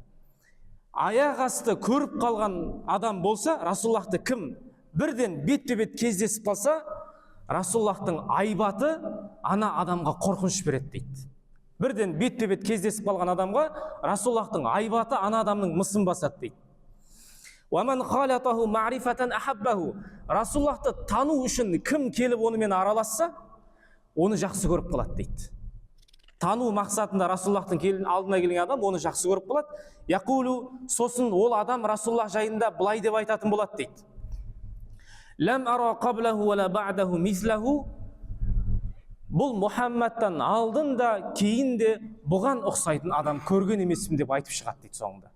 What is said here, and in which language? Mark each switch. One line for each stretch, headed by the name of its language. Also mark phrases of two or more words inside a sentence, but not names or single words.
Kazakh: Аяқ асты көріп қалған адам болса, Расулаллахты кім бірден бетпе-бет кездесіп қалса, Расулаллахтың айбаты ана адамға қорқыныш береді дейді. Бірден бетпе-бет кездесіп қалған адамға Расулаллахтың айбаты ана адамның мысын басады дейді.
Arabic: وَمَنْ خَالَطَهُ مَعْرِفَةً أَحَبَّهُ,
Kazakh: Расулаллахты тану үшін кім келіп онымен араласса, оны жақсы көріп қалады дейді. Тану мақсатында Расулаллахтың алдына келген адам оны жақсы көріп қалады. Яқулу, сосын ол адам Расулаллах жайында былай деп айтатын болады дейді.
Arabic: لم أر قبله ولا بعده مثله,
Kazakh: бұл Мұхаммадтан алдын да кейін де бұған ұқсайтын адам көрген емеспін деп айтып шығады дейді соңында.